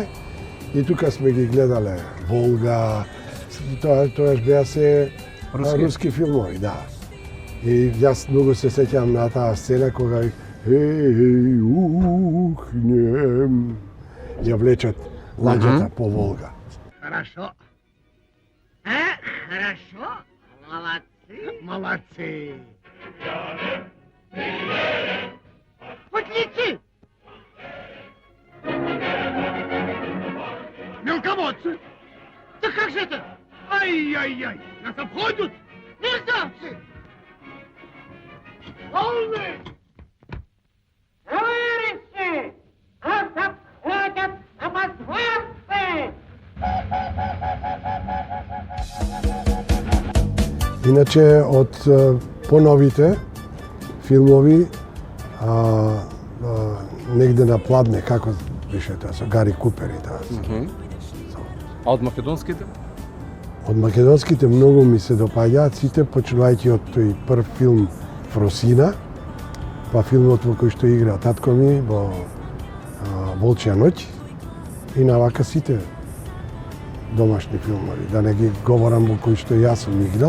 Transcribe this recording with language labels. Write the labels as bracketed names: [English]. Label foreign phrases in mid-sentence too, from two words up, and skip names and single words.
[Macedonian] И тука сме ги гледале Волга, тоаш беа се руски филмови, да. И јас многу се сеќавам на таа сцена кога ухнем, ја влечат ладјата по Волга. [Russian] Хорошо. Хорошо. Молодцы. Молодцы. Подлецы. Мелководцы. Да как же это? Ай-яй-яй. Нас обходят. Мерзавцы. Волны. Товарищи. Нас обходят самозванцы. [Macedonian] Иначе од поновите филмови негде на Пладне, како беше тоа со Гари Купер и тоа. А од македонските? Од македонските многу ми се допаѓаат сите, почнувајќи од тој прв филм Фросина, па филмот во кој што игра татко ми во Волчја ноќ и навака сите домашни филмови, да не ги говорам во кој што јас сум играл.